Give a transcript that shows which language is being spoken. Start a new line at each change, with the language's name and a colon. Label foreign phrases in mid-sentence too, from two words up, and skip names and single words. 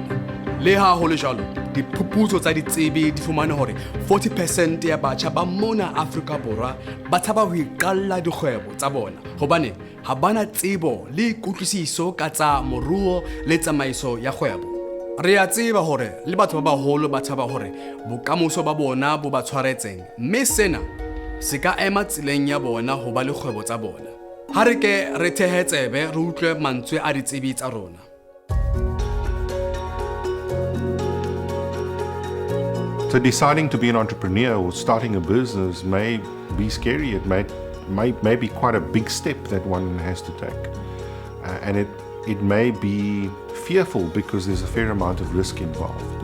Southern Sotho: Le ha ho le jwalo, diphuputso tsa ditsebi di fumane hore 40% ya batjha ba mona Afrika Borwa ba tshaba ho iqalla dikgwebo tsa bona hobane ha bana tsebo le kutlwisiso ka tsa moruo le tsamaiso ya kgwebo. Re a tseba hore le batho ba baholo ba tshaba hore bokamoso ba bona bo ba tshwaretseng, mme sena se ka ema tseleng ya bona ho ba le kgwebo tsa bona. Ha re ke re thehe tsebe re utlwe mantswe a ditsebi tsa rona.
English: So deciding to be an entrepreneur or starting a business may be scary. It may be quite a big step that one has to take. And it may be fearful because there's a fair amount of risk involved.